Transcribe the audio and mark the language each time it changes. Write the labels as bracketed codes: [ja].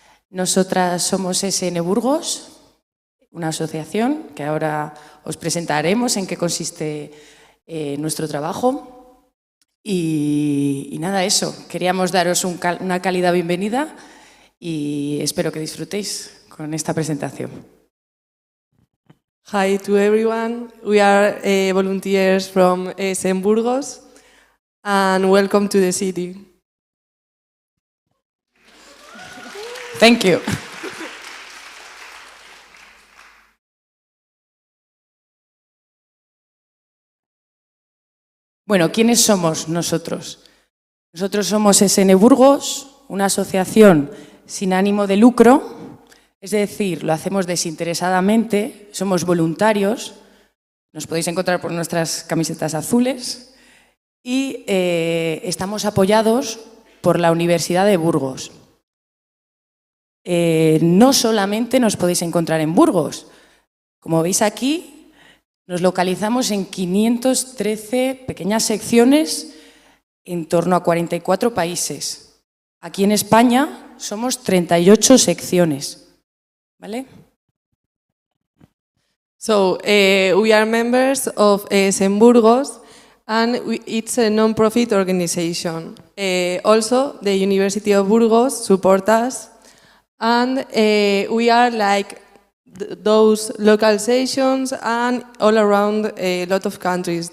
[es] Nosotras somos SN Burgos, una asociación que ahora os presentaremos en qué consiste nuestro trabajo. Y nada, eso, queríamos daros una cálida bienvenida y espero que disfrutéis con esta presentación. [en] Hi to everyone. We are volunteers from ESM Burgos and welcome to the city. Thank you. [es] Bueno, ¿quiénes somos nosotros? Nosotros somos ESN Burgos, una asociación sin ánimo de lucro, es decir, lo hacemos desinteresadamente, somos voluntarios, nos podéis encontrar por nuestras camisetas azules y estamos apoyados por la Universidad de Burgos. No solamente nos podéis encontrar en Burgos, como veis aquí, nos localizamos en 513 pequeñas secciones en torno a 44 países. Aquí en España somos 38 secciones, ¿vale? [en] So, we are members of ESM Burgos and it's a non-profit organization. Also, the University of Burgos supports us and we are like those local sessions and all around a lot of countries.